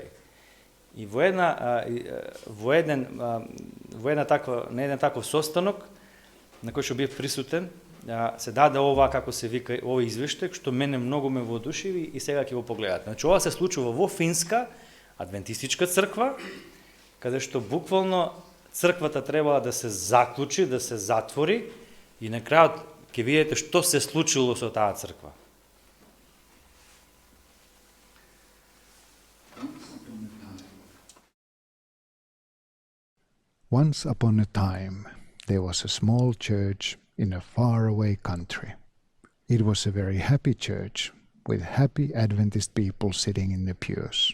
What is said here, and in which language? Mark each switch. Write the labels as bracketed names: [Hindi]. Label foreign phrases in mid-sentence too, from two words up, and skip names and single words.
[Macedonian] И на еден таков состанок на кој што бив присутен, се даде ова, како се вика, овој извештај, што мене многу ме воодушеви и сега ќе го погледате. Значи, ова се случува во Финска, адвентистичка црква, каде што буквално црквата требала да се заклучи, да се затвори и на крајот ќе видите што се случило со таа црква. [English] Once upon a time, there was a small church in a faraway country. It was a very happy church, with happy Adventist people sitting in the pews.